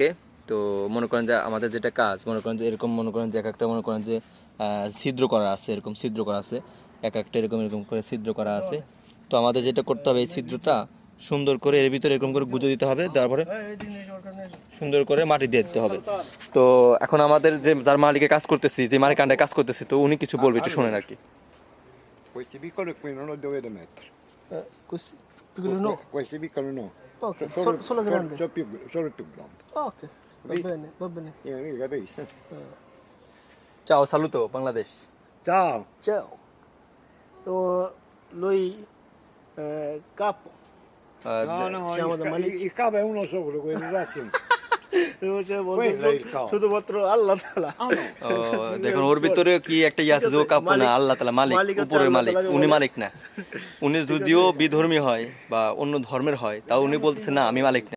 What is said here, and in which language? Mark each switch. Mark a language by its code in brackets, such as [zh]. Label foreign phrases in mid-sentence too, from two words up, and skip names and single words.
[bn] তো মনে করেন যে আমাদের যেটা কাজ, মনে করেন যে এরকম, মনে করেন যে এক একটা, মনে করেন যে ছিদ্র করা আছে, এরকম ছিদ্র করা আছে, এক একটা এরকম এরকম করে ছিদ্র করা আছে। তো আমাদের যেটা করতে হবে, এই ছিদ্রটা সুন্দর করে এর ভিতরে এরকম করে গুঁজে দিতে হবে, তারপরে সুন্দর করে মাটি দিয়ে দিতে হবে। তো এখন আমাদের যে যার মালিকে কাজ করতেছি, যে মালিক আন্ডারে কাজ করতেছি, তো উনি কিছু বলবে, একটু শোনেন আর কি। [it] Questi piccoli qui non lo dovete mettere. Questi piccoli no. Questi piccoli no. Ok, solo grande. Solo il più grande. Ok, va bene, va bene. Capisci? Ciao, saluto, Bangladesh. Ciao. Ciao. Oh, lui capo. No, no, Siamo da Malik. il capo è uno solo, quello là sì. Quello è il capo. [bn] শুধুমাত্র আল্লাহ তাআলা। [it] Ah no. [bn] ও, দেখুন ওর ভিতরে কি একটা ইয়ে আছে যে ও কাপড় না, আল্লাহ তাআলা মালিক, মালিক হচ্ছে উপরের আল্লাহ মালিক, তাআলাকে উনি বলে। মালিক না। উনি যদিও বিধর্মী হয় বা অন্য ধর্মের হয়, তাও উনি বলতেছে না আমি মালিক না।